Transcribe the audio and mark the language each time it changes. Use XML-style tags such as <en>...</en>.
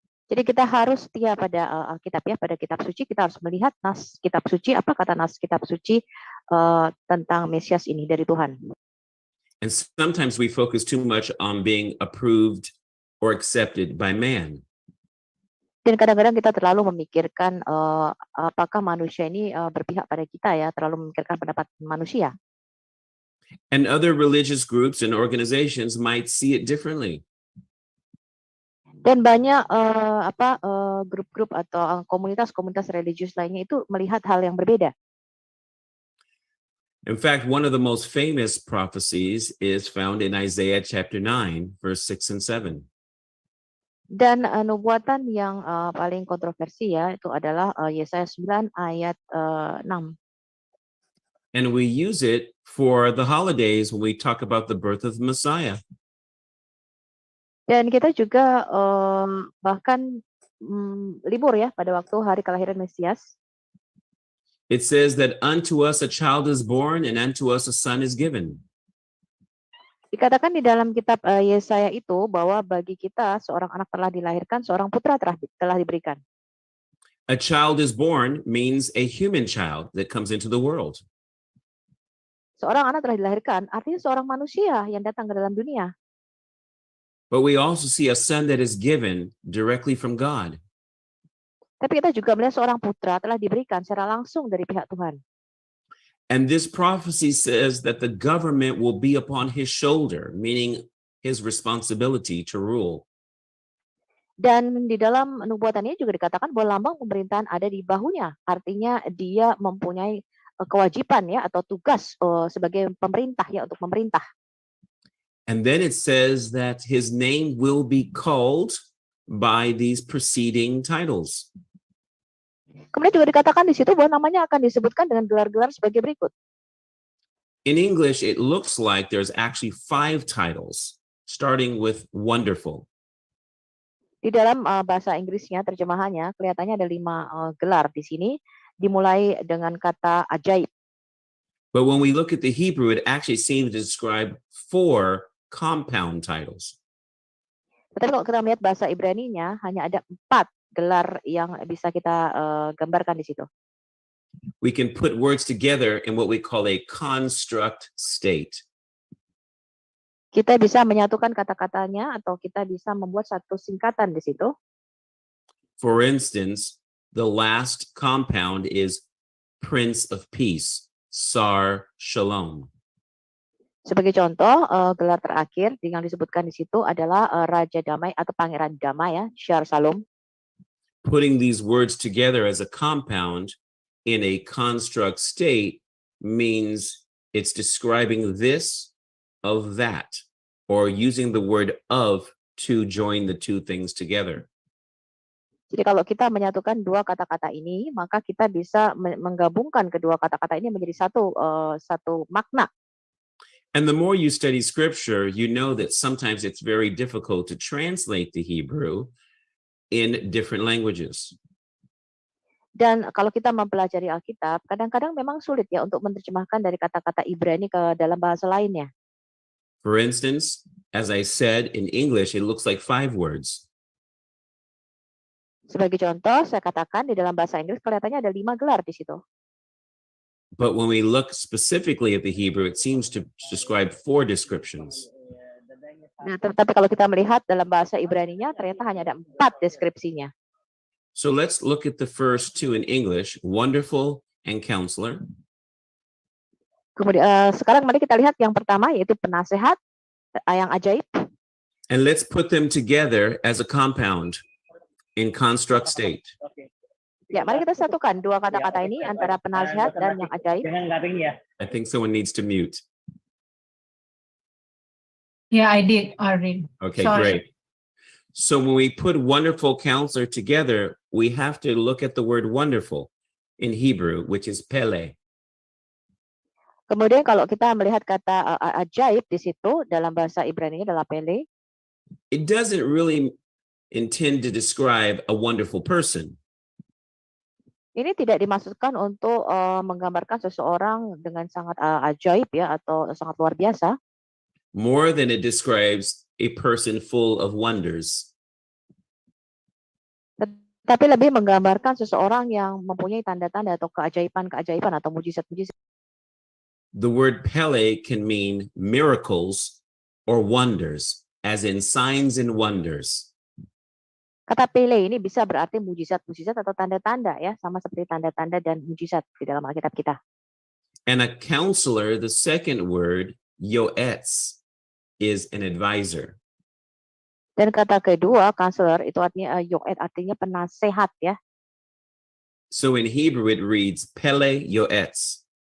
<id>Jadi kita harus setia pada Alkitab ya, pada kitab suci kita harus melihat nas kitab suci, apa kata nas kitab suci tentang Mesias ini dari Tuhan.</id> <en>And sometimes we focus too much on being approved or accepted by man.</en> <id>Dan kadang-kadang kita terlalu memikirkan apakah manusia ini berpihak pada kita ya, terlalu memikirkan pendapat manusia.</id> <en>And other religious groups and organizations might see it differently.</en> <id>Dan banyak grup-grup atau komunitas-komunitas religius lainnya itu melihat hal yang berbeda.</id> <en>In fact, one of the most famous prophecies is found in Isaiah chapter 9, verse 6 and 7.</en> <id>Dan nubuatan yang paling kontroversi ya itu adalah Yesaya 9 ayat 6.</id> <en>And we use it for the holidays when we talk about the birth of the Messiah.</en> <id>Dan kita juga bahkan libur ya pada waktu hari kelahiran Mesias.</id> <en>It says that unto us a child is born and unto us a son is given.</en> <id>Dikatakan di dalam kitab Yesaya itu bahwa bagi kita seorang anak telah dilahirkan, seorang putra telah diberikan.</id> <en>A child is born means a human child that comes into the world.</en> <id>Seorang anak telah dilahirkan artinya seorang manusia yang datang ke dalam dunia.</id> <en>But we also see a son that is given directly from God.</en> <id>Tapi kita juga melihat seorang putra telah diberikan secara langsung dari pihak Tuhan.</id> <en>And this prophecy says that the government will be upon his shoulder, meaning his responsibility to rule.</en> <id>Dan di dalam nubuatan ini juga dikatakan bahwa lambang pemerintahan ada di bahunya. Artinya dia mempunyai kewajiban ya atau tugas sebagai pemerintah ya untuk memerintah.</id> <en>And then it says that his name will be called by these preceding titles.</en> <id>Kemudian juga dikatakan di situ bahwa namanya akan disebutkan dengan gelar-gelar sebagai berikut.</id> <en>In English, it looks like there's actually 5 titles, starting with wonderful.</en> <id>Di dalam bahasa Inggrisnya, terjemahannya, kelihatannya ada 5 gelar di sini, dimulai dengan kata ajaib.</id> <en>But when we look at the Hebrew, it actually seems to describe 4 compound titles.</en> <id>Tetapi kalau kita melihat bahasa Ibrani-nya, hanya ada 4 gelar yang bisa kita gambarkan di situ.</id> <en>We can put words together in what we call a construct state.</en> <id>Kita bisa menyatukan kata-katanya atau kita bisa membuat satu singkatan di situ.</id> <en>For instance, the last compound is Prince of Peace, Sar Shalom.</en> <id>Sebagai contoh, gelar terakhir yang disebutkan di situ adalah Raja Damai atau Pangeran Damai ya, Shar Shalom.</id> <en>Putting these words together as a compound in a construct state means it's describing this of that, or using the word of to join the two things together.</en> <id>Jadi kalau kita menyatukan dua kata-kata ini, maka kita bisa menggabungkan kedua kata-kata ini menjadi satu makna.</id> <en>And the more you study scripture, you know that sometimes it's very difficult to translate the Hebrew in different languages.</en> <id>Dan kalau kita mempelajari Alkitab, kadang-kadang memang sulit ya untuk menerjemahkan dari kata-kata Ibrani ke dalam bahasa lainnya.</id> <en>For instance, as I said, in English, it looks like 5 words.</en> <id>Sebagai contoh, saya katakan di dalam bahasa Inggris kelihatannya ada 5 gelar di situ.</id> <en>But when we look specifically at the Hebrew, it seems to describe 4 descriptions.</en> <id>Nah, tetapi kalau kita melihat dalam bahasa Ibraninya, ternyata hanya ada 4 deskripsinya.</id> <en>So let's look at the first 2 in English, wonderful and counselor.</en> <id>Kemudian sekarang mari kita lihat yang pertama, yaitu penasehat yang ajaib.</id> <en>And let's put them together as a compound in construct state.</en> <id>Ya, mari kita satukan dua kata-kata ini antara penasehat dan yang ajaib.</id> <en>I think someone needs to mute. Yeah, I did already. Okay, Sorry. great. So when we put wonderful counselor together, we have to look at the word wonderful in Hebrew, which is pele.</en> <id>Kemudian kalau kita melihat kata ajaib di situ dalam bahasa Ibrani adalah pele.</id> <en>It doesn't really intend to describe a wonderful person.</en> <id>Ini tidak dimaksudkan untuk menggambarkan seseorang dengan sangat ajaib ya atau sangat luar biasa.</id> <en>More than it describes a person full of wonders.</en> <id>Tapi lebih menggambarkan seseorang yang mempunyai tanda-tanda atau keajaiban-keajaiban atau mujizat-mujizat.</id> <en>The word pele can mean miracles or wonders, as in signs and wonders.</en> <id>Kata pele ini bisa berarti mujizat-mujizat atau tanda-tanda ya, sama seperti tanda-tanda dan mujizat di dalam Alkitab kita.</id> <en>And a counselor, the second word, yoetz, is an advisor.</en> <id>Dan kata kedua, counselor, itu artinya yoet, artinya penasehat ya.</id> <en>So in Hebrew it reads pele yoetz,</en>